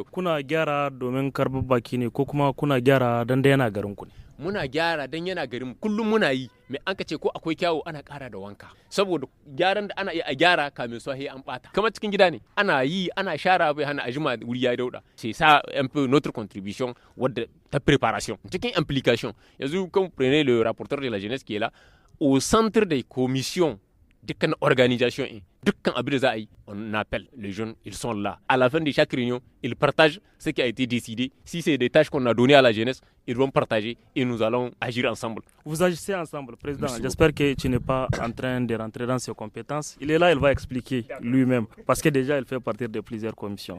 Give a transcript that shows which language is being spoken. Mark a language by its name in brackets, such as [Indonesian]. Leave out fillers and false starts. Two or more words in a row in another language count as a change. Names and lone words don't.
[Hausa] Kuna gyara domin karbar baki ne ko kuma kuna gyara dan da yana garin ku ne? Muna gyara dan yana garin, kullum muna yi, mai an ka ce ko akwai kyawu ana ƙara da wanka, saboda gyaran da ana iya a gyara kamin su an bata, kamar cikin gida ne ana yi ana shara bai hana a jima wuri ya dauda, [French] c'est ça un peu notre contribution [Hausa] wadda ta [French] préparation cikin implication. Yanzu quand vous prenez le rapporteur de la jeunesse qui est là, au centre des commissions [Hausa] dukkan organisation dukkan abin da za a yi, [French] on appelle les jeunes, ils sont là. À la fin de chaque réunion, ils partagent ce qui a été décidé. Si c'est des tâches qu'on a données à la jeunesse, ils vont partager et nous allons agir ensemble. Vous agissez ensemble, Président. J'espère que tu n'es pas en train de rentrer dans ses compétences. Il est là, il va expliquer lui-même, parce que déjà, il fait partie de plusieurs commissions.